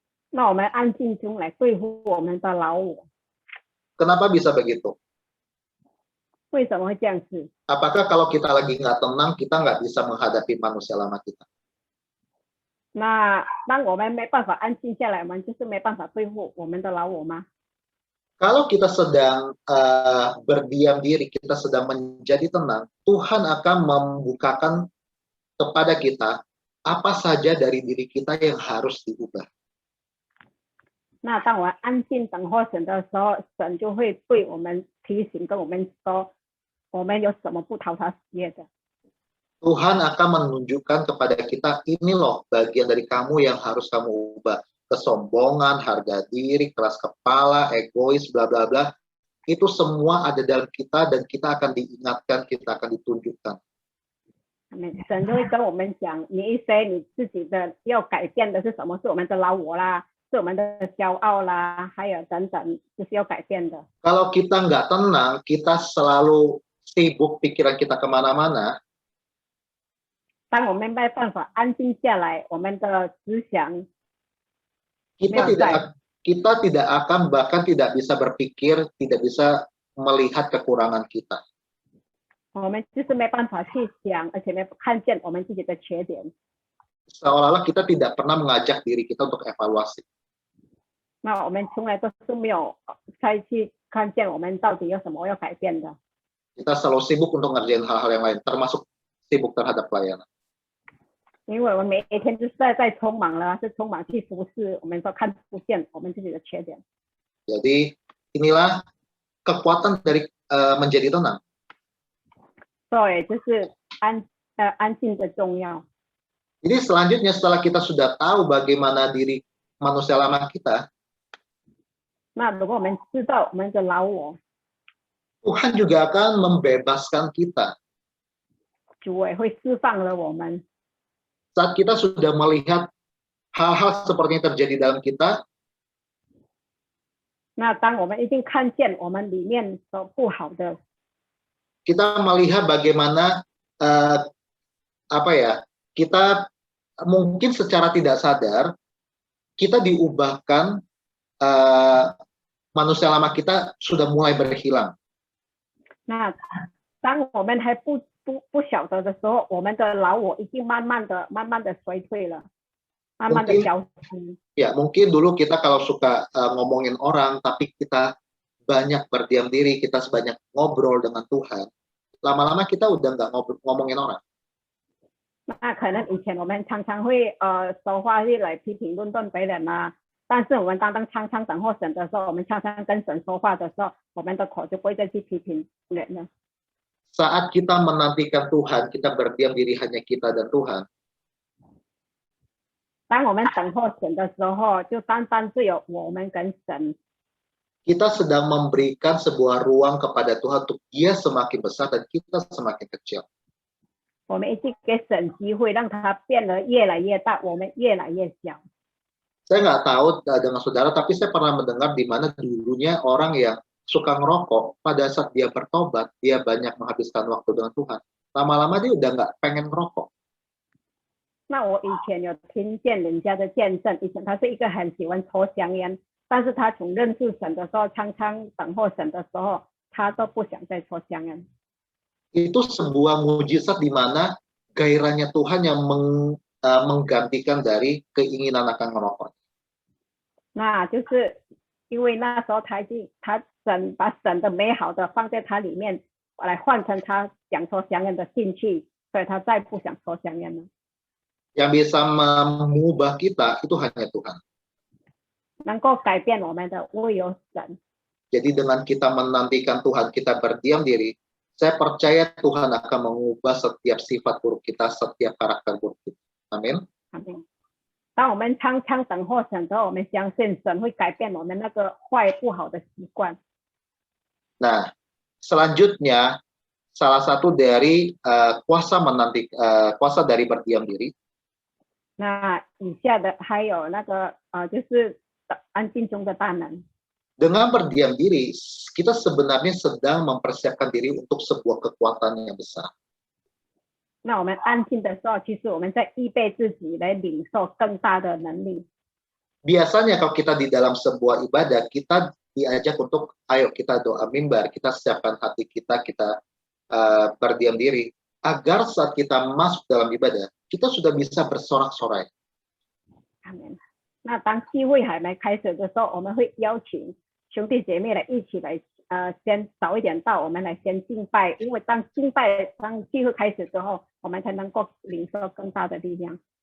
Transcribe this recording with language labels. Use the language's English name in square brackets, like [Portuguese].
[Chinese] 那我们安静中来对付我们的老我。 [Indonesian] Kenapa bisa begitu? [Chinese] 为什么会这样子？ [Indonesian] Apakah kalau kita lagi nggak tenang, kita nggak bisa menghadapi manusia lama kita? [Chinese] 那当我们没办法安静下来，我们就是没办法对付我们的老我吗？ [Indonesian] Kalau kita sedang berdiam diri, kita sedang menjadi tenang, Tuhan akan membukakan kepada kita apa saja dari diri kita yang harus diubah. [Chinese] 那当我安静等候神的时候，神就会对我们提醒，跟我们说，我们有什么不讨他喜悦的。 [Indonesian] Tuhan akan menunjukkan kepada kita, ini loh bagian dari kamu yang harus kamu ubah. Kesombongan, harga diri, keras kepala, egois, bla bla bla. Itu semua ada dalam kita dan kita akan diingatkan, kita akan ditunjukkan. [Chinese] 神就会跟我们讲，你一些你自己的要改变的是什么？是我们的老我啦，是我们的骄傲啦，还有等等，就是要改变的。 [Indonesian] Kalau kita nggak tenang, kita selalu sibuk, pikiran kita kemana-mana. [Chinese] 当我们没办法安静下来，我们的思想 [Indonesian] kita tidak akan, bahkan tidak bisa berpikir, tidak bisa melihat kekurangan kita. [Chinese] 我们就是没办法去想，而且没看见我们自己的缺点。 [Indonesian] Seolah-olah kita tidak pernah mengajak diri kita untuk evaluasi. [Chinese] 那我们从来都是没有再去看见我们到底有什么要改变的。 [Indonesian] Kita selalu sibuk untuk ngerjain hal-hal yang lain, termasuk sibuk terhadap pelayanan. [Chinese] 因为我们每一天就是在匆忙了，是匆忙去服侍，我们都看不见我们自己的缺点。 [Indonesian] Jadi inilah kekuatan dari menjadi tenang. [Chinese] 对，就是安静的重要。 [Indonesian] Jadi selanjutnya setelah kita sudah tahu bagaimana diri manusia lama kita, [Chinese] 那如果我们知道我们的老我， [Indonesian] Tuhan juga akan membebaskan kita. [Chinese] 主也会释放了我们。 [Indonesian] Saat kita sudah melihat hal-hal seperti yang terjadi dalam kita, [Chinese] 那当我们已经看见我们里面所不好的， [Indonesian] kita melihat bagaimana kita mungkin secara tidak sadar kita diubahkan, manusia lama kita sudah mulai berhilang. [Chinese] 那当我们还不晓得的时候，我们的老我已经慢慢的衰退了，慢慢的消失。 [Indonesian] Ya, mungkin dulu kita kalau suka ngomongin orang, tapi kita banyak berdiam diri, kita sebanyak ngobrol dengan Tuhan. Lama-lama kita udah nggak ngomongin orang. [Chinese] 那可能以前我们常常会说话去来批评论断别人啊，但是我们当常常等候神的时候，我们常常跟神说话的时候，我们的口就不会再去批评人了。 [Indonesian] Saat kita menantikan Tuhan, kita berdiam diri hanya kita dan Tuhan. [Chinese] 当我们等候神的时候，就单单只有我们跟神。 [Indonesian] Kita sedang memberikan sebuah ruang kepada Tuhan untuk Dia semakin besar dan kita semakin kecil. [Chinese] 我们一直给神机会，让他变得越来越大，我们越来越小。 [Indonesian] Saya nggak tahu dengan saudara, tapi saya pernah mendengar di mana dulunya orang yang suka ngerokok, pada saat dia bertobat, dia banyak menghabiskan waktu dengan Tuhan. Lama-lama dia udah nggak pengen ngerokok. [Chinese] 那我以前有听见人家的见证，以前他是一个很喜欢抽香烟，但是他从认识神的时候，常常等候神的时候，他都不想再抽香烟。 [Indonesian] Itu sebuah mujizat di mana gairahnya Tuhan yang menggantikan dari keinginan akan merokok. [Chinese] 那就是因为那时候他把神的美好的放在他里面，来换成他想抽香烟的兴趣，所以他再不想抽香烟了。 [Indonesian] Yang bisa mengubah kita itu hanya Tuhan. [Chinese] 能够改变我们的唯有神。 [Indonesian] Jadi dengan kita menantikan Tuhan, kita berdiam diri, saya percaya Tuhan akan mengubah setiap sifat buruk kita, setiap karakter buruk kita. Amin. [Chinese] 阿门。当我们常常等候神之后，我们相信神会改变我们那个坏不好的习惯。 [Indonesian] Nah, selanjutnya salah satu dari kuasa dari berdiam diri. [Chinese] 那以下的还有那个就是安静中的大能。 [Indonesian] Dengan berdiam diri, kita sebenarnya sedang mempersiapkan diri untuk sebuah kekuatan yang besar. [Chinese] 那我们安静的时候，其实我们在预备自己来领受更大的能力。 [Indonesian] Biasanya kalau kita di dalam sebuah ibadah, kita diajak untuk, ayo kita doa mimbar, kita siapkan hati kita, kita berdiam diri, agar saat kita masuk dalam ibadah, kita sudah bisa bersorak-sorai. [Chinese] 阿门。那当聚会还没开始的时候，我们会邀请兄弟姐妹来一起来，先早一点到，我们来先敬拜，因为当聚会开始之后，我们才能够领受更大的力量。